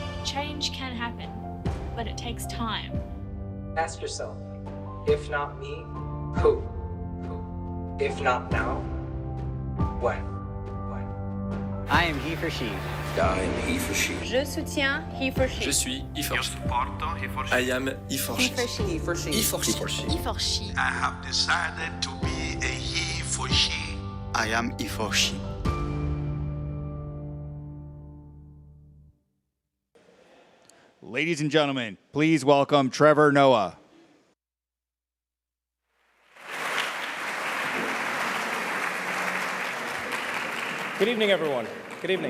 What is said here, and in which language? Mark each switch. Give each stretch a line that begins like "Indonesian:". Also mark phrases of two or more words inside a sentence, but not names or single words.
English: Change can happen, but it takes time. Ask yourself, if not me, who? If not now, when? I am HeForShe. I am HeForShe.
French: Je soutiens HeForShe. Je suis HeForShe.
Italian: Io supporto HeForShe.
English: I am HeForShe. HeForShe. HeForShe. HeForShe. I have decided to be a HeForShe. I am HeForShe. Ladies and gentlemen, please welcome Trevor Noah. Good evening, everyone. Good evening.